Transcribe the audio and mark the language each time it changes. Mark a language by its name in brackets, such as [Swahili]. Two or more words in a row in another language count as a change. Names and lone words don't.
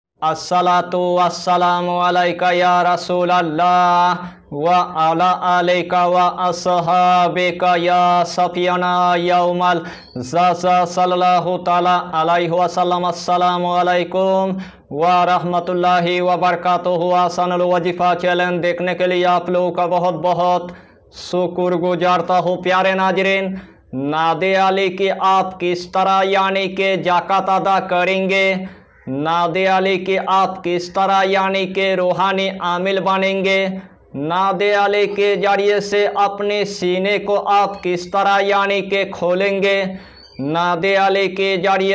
[Arabic] الصلاة والسلام عليك يا رسول الله وعلى عليك وأصحابك يا سفيانا يوم الجزا صلى الله تعالى عليه وسلم. السلام عليكم ورحمة الله وبركاته. [Hindi] आसानुल वजीफ़ा चैनल देखने के लिए आप लोगों का बहुत बहुत शुक्रगुजारता हूँ। प्यारे नाज़रीन, नादे अली की आप किस तरह यानी के ज़कात अदा करेंगे, नादे अली के आप किस तरह यानी के रूहानी आमिल बनेंगे, नादे अली के जरिए से अपने सीने को आप किस तरह यानी के खोलेंगे, नादे अली के जरिए